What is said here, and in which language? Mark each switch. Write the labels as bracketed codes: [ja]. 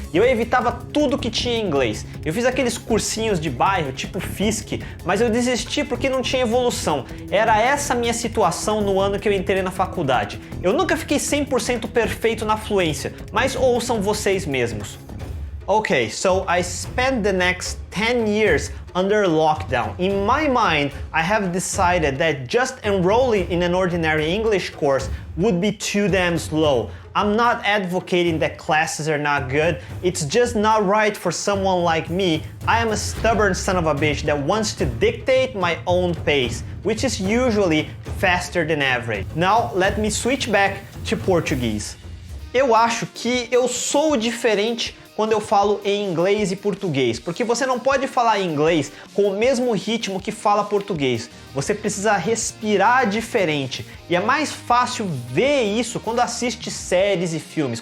[pt] E eu evitava tudo que tinha em inglês. Eu fiz aqueles cursinhos de bairro, tipo Fisk, mas eu desisti porque não tinha evolução. Era essa minha situação no ano que eu entrei na faculdade. Eu nunca fiquei 100% perfeito na fluência, mas ouçam vocês mesmos. [en] Okay, so I spent the next 10 years under lockdown. In my mind, I have decided that just enrolling in an ordinary English course would be too damn slow. I'm not advocating that classes are not good, it's just not right for someone like me. I am a stubborn son of a bitch that wants to dictate my own pace, which is usually faster than average. Now, let me switch back to Portuguese. [pt] Eu acho que eu sou diferente quando eu falo em inglês e português, porque você não pode falar inglês com o mesmo ritmo que fala português. Você precisa respirar diferente. E é mais fácil ver isso quando assiste séries e filmes.